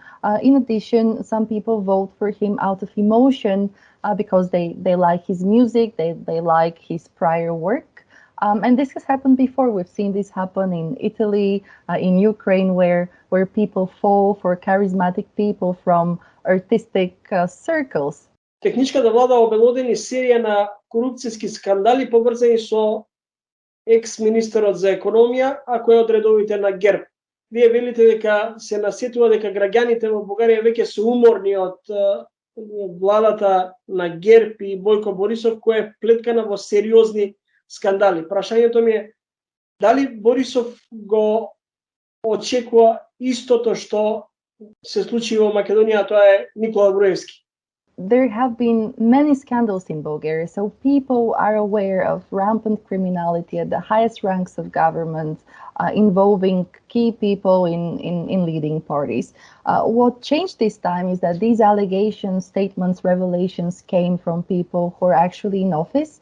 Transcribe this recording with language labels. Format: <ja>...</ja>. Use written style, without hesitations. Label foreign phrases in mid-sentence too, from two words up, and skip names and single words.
<en>In addition, some people vote for him out of emotion because they like his music, they like his prior work. And this has happened before. We've seen this happen in Italy, in Ukraine, where people fall for charismatic people from artistic circles.</en> <mk>Техничката влада обелодени серија на корупцијски скандали поврзани со екс-министерот за економија, а кој е од редовите на ГЕРБ. Вие велите дека се насетува дека граѓаните во Бугарија веќе се уморни од владата на ГЕРБ и Бојко Борисов, која е плеткана во сериозни скандали. Прашањето ми е дали Борисов го очекува истото што се случи во Македонија, тоа е Никола Груевски.</mk> <en>There have been many scandals in Bulgaria, so people are aware of rampant criminality at the highest ranks of government involving key people in leading parties. What changed this time is that these allegations, statements, revelations came from people who are actually in office.</en>